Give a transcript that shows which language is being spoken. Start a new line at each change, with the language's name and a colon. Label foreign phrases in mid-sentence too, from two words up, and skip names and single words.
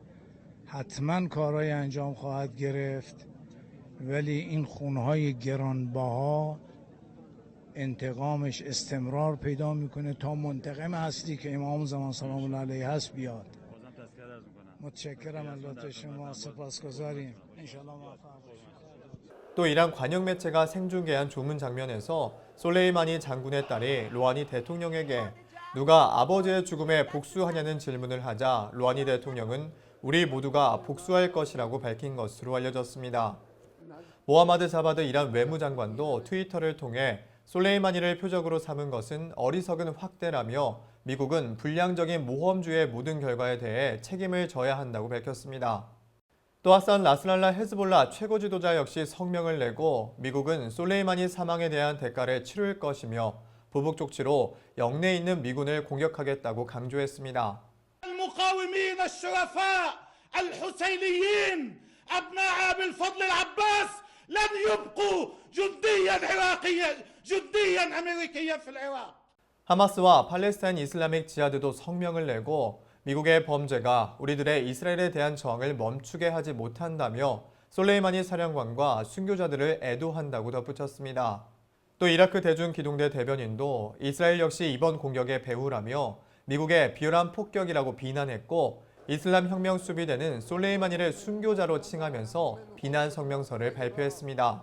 Persian: حتما کارهای انجام خواهد گرفت ولی این خونهای گرانبها انتقامش استمرار پیدا میکنه تا منتقم اصلی که امام زمان
Arabic: سلام الله علیه
Persian: هست بیاد. متشکرم از شما سپاسگزاریم. انشالله موفق باشید.
Korean: 또 이란 관영 매체가 생중계한 조문 장면에서 솔레이마니 장군의 딸이 로하니 대통령에게 누가 아버지의 죽음에 복수하냐는 질문을 하자 로하니 대통령은 우리 모두가 복수할 것이라고 밝힌 것으로 알려졌습니다. 모하마드 자바드 이란 외무장관도 트위터를 통해 솔레이마니를 표적으로 삼은 것은 어리석은 확대라며 미국은 불량적인 모험주의 모든 결과에 대해 책임을 져야 한다고 밝혔습니다. 또 하산 나스랄라 헤즈볼라 최고 지도자 역시 성명을 내고 미국은 솔레이마니 사망에 대한 대가를 치를 것이며 보복 조치로 영내에 있는 미군을 공격하겠다고 강조했습니다.
Arabic: المقاومين الشرفاء الحسينيين أبناء أبي الفضل العباس لن يبقوا جنديا عراقيا جنديا أمريكيا في العراق.
Korean: 하마스와 팔레스타인 이슬라믹 지하드도 성명을 내고 미국의 범죄가 우리들의 이스라엘에 대한 저항을 멈추게 하지 못한다며 솔레이마니 사령관과 순교자들을 애도한다고 덧붙였습니다. 또 이라크 대중기동대 대변인도 이스라엘 역시 이번 공격의 배후라며 미국의 비열한 폭격이라고 비난했고 이슬람 혁명 수비대는 솔레이마니를 순교자로 칭하면서 비난 성명서를 발표했습니다.